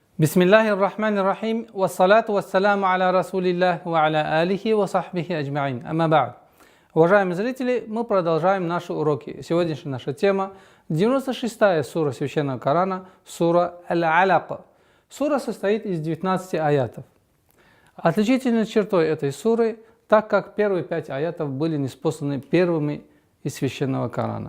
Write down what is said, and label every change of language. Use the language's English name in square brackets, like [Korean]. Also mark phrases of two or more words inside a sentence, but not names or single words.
[Arabic] بسم الله الرحمن الرحيم، والصلاة والسلام على رسول الله وعلى آله وصحبه أجمعين. أما بعد. [Russian] Уважаемые зрители, мы продолжаем наши уроки. Сегодняшняя наша тема 96-я сура Священного Корана, сура Аль-Аляка. Сура состоит из 19 аятов. Отличительной чертой этой суры, так как первые 5 аятов были ниспосланы первыми из Священного Корана.